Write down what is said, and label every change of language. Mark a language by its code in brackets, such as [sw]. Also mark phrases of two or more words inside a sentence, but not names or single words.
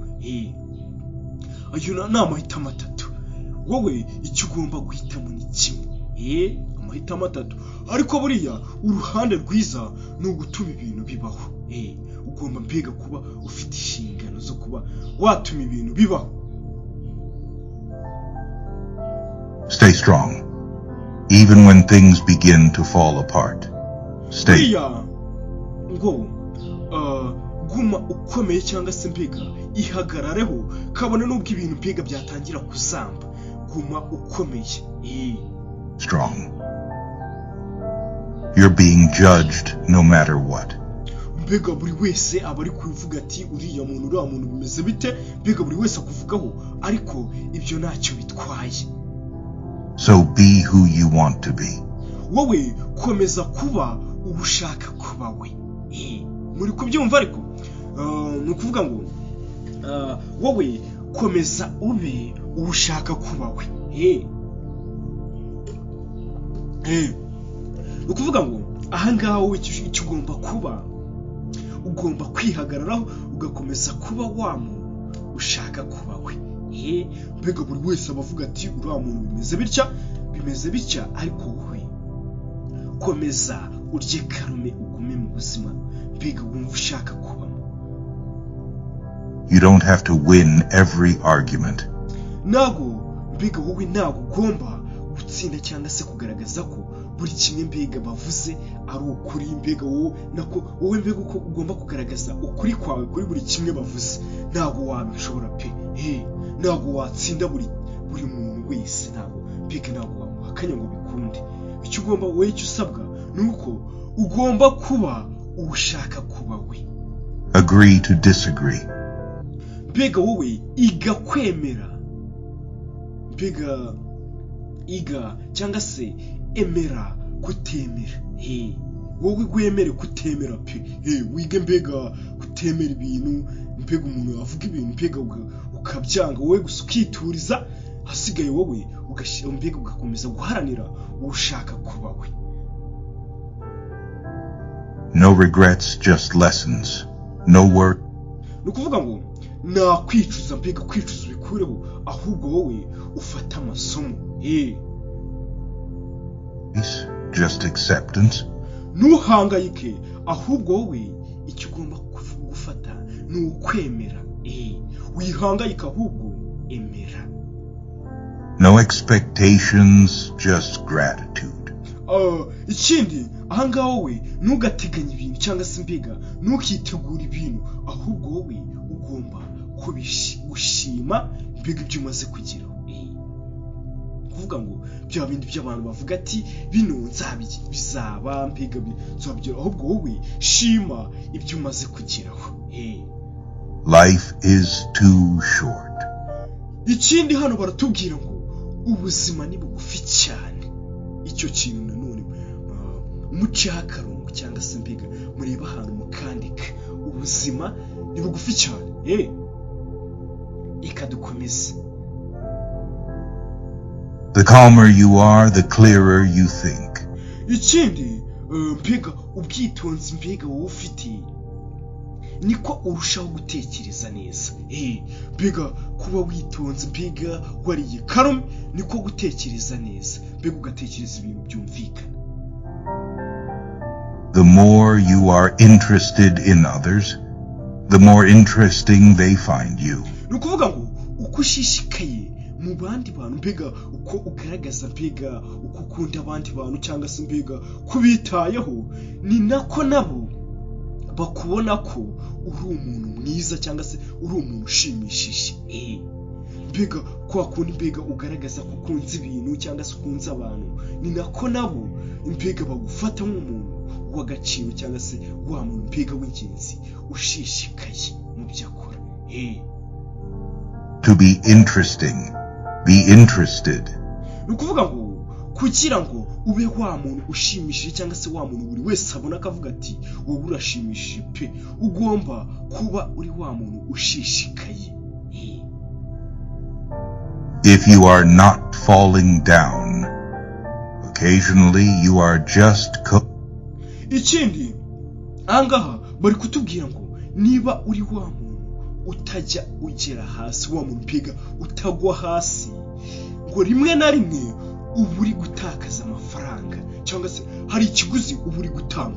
[rw] Ayo ni amahitamo 3. Wowe icyo ugomba guhitamo ni kimwe. Amahitamo 3 ariko buriya uruhande rwiza ni ugutuma ibintu bibaho. Ugomba mbega kuba ufite inshingano zo kuba watuma ibintu bibaho. [en] Stay strong even when things begin to fall apart. Stay. [rw] Ngo guma ukomeye cyangwa se mbega ihagarareho kabone n'ubwo ibintu mbega byatangira kuzamba. Guma ukomeye. [en] Strong. You're being judged no matter what. [rw] Mbega buri wese aba ari kuvuga ati uriya muntu bimeze bite mbega buri wese akuvugaho ariko ibyo ntacyo bitwaye. [en] So be who you want to be. [rw] Wowe komeza kuba ubushaka kuba we. Muri kubyumva ariko ni ukuvuga ngo wowe komeza ube ubushaka kuba we. Ni ukuvuga ngo aha ngaha wowe icyo ugomba kuba ugomba kwihagararaho ugakomeza kuba wa muntu ushaka kuba we. Mbega buri wese abavuga ati uriya muntu bimeze bitya ariko wowe komeza urye karume ugume mu buzima mbega wumva ushaka kubamo. [en] You don't have to win every argument. [rw] Nago mbega wowe nago ugomba gutsinda cyangwa se kugaragaza ko buri kimwe mbega bavuze ari ukuri mbega wowe mbega uko ugomba kugaragaza ukuri kwawe kuri buri kimwe bavuze ntabwo wabishobora pe ntabwo watsinda buri muntu wese ntabwo wamuhakanya ngo bikunde. Icyo ugomba wowe icyo usabwa nuko ugomba kuba ushaka kuba we. [en] Agree to disagree. [rw] Mbega wowe iga kwemera, mbega iga cyangwa se emera kutemera. Wowe gwemere kutemera pe. Wige mbega kutemera ibintu, mbega umuntu avuga ibintu mbega ukabyanga wowe gusa ukituriza, hasigaye wowe ugashyira mbega ugakomeza guharanira ushaka kuba we. [en] No regrets, just lessons. No work. [rw] Nukuvuga ngo na kwicuza mbega kwicuza ubikureho, ahubwo wowe ufata amasomo. [en] Just acceptance. [rw] Ntuhangayike, ahubwo wowe icyo ugomba gufata ni ukwemera. Wihangayika, ahubwo emera. [en] No expectations, just gratitude. [rw] Ikindi ahangaha wowe ntugateganya ibintu cyangwa se mbega ntukitegura ibintu, ahubwo wowe ugomba gushima mbega ibyo umaze kugeraho. Kuvuga ngo bya bindi by'abantu bavuga ati bino bizaba mbega bizabigeraho, ahubwo wowe shima ibyo umaze kugeraho. [en] Life is too short. [rw] Ikindi hano baratubwira ngo ubuzima ni bugufi cyane. Icyo kintu nanone mucaho akarongo cyangwa se mbega mureba ahantu mukandika, ubuzima ni bugufi cyane. Ikadukomeza. [en] The calmer you are, the clearer you think. [rw] Ikindi mbega ubwitonzi mbega wowe ufite niko urushaho gutekereza neza. Mbega kuba witonze mbega wariye karume niko gutekereza neza, mbega ugatekereza ibintu byumvikana. [en] The more you are interested in others, the more interesting they find you. [rw] Nukuvuga ngo uko ushishikaye mu bandi bantu mbega uko ugaragaza mbega uko ukunda abandi bantu cyangwa se mbega kubitayeho, ni nako nabo bakubona ko uri umuntu mwiza cyangwa se uri umuntu ushimishije. Mbega kwa kundi mbega ugaragaza ko ukunze ibintu cyangwa se ukunze abantu, ni nako nabo mbega bagufata nk'umuntu w'agaciro cyangwa se wa muntu mbega w'ingenzi ushishikaye mu byo akora. [en] To be interesting, be interested. [rw] Nukuvuga ngo kugira ngo ube wa muntu ushimishije cyangwa se wa muntu buri wese abona akavuga ati wowe urashimishije pe, ugomba kuba uri wa muntu ushishikaye. [en] If you are not falling down, occasionally you are just [rw] Ikindi ahangaha bari kutubwira ngo niba uri wa muntu utajya ugera hasi, wa muntu mbega utagwa hasi, ngo rimwe na rimwe uba uri gutakaza amafaranga cyangwa se hari ikiguzi uba uri gutanga.